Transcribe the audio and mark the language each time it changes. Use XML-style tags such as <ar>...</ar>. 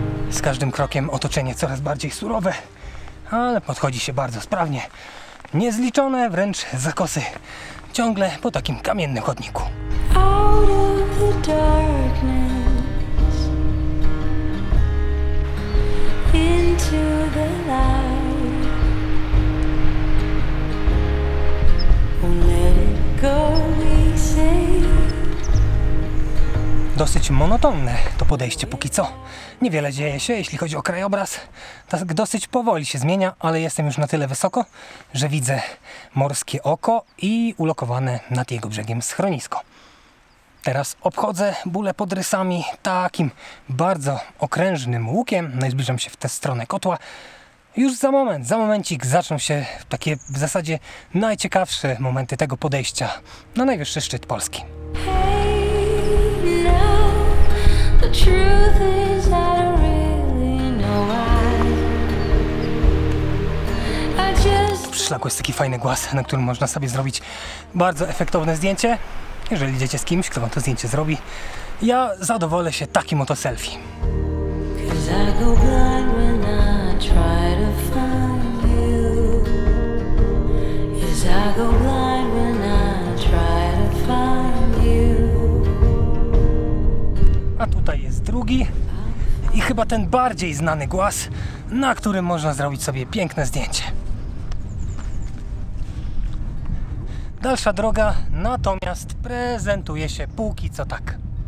<pl>Z każdym krokiem otoczenie coraz bardziej surowe, ale podchodzi się bardzo sprawnie. Niezliczone wręcz zakosy ciągle po takim kamiennym chodniku.</pl> <en>Out of the darkness, into the light. Won't let it go, we say.</en> <pl>Dosyć monotonne to podejście póki co. Niewiele dzieje się, jeśli chodzi o krajobraz. Tak dosyć powoli się zmienia, ale jestem już na tyle wysoko, że widzę morskie oko i ulokowane nad jego brzegiem schronisko. Teraz obchodzę bólę pod rysami takim bardzo okrężnym łukiem. No i zbliżam się w tę stronę kotła. Już za momencik zaczną się takie w zasadzie najciekawsze momenty tego podejścia na najwyższy szczyt Polski.</pl> <en>Hey, now the truth is I don't really know why. I just</en> <pl>Przy szlaku jest taki fajny głaz, na którym można sobie zrobić bardzo efektowne zdjęcie. Jeżeli idziecie z kimś, kto wam to zdjęcie zrobi, ja zadowolę się takim oto selfie.</pl> <en>'cause I go blind when I try to find you. Yes, I go blind when I try to find you.</en> <pl>A tutaj jest drugi i chyba ten bardziej znany głaz, na którym można zrobić sobie piękne zdjęcie. Dalsza droga natomiast prezentuje się póki co tak.</pl>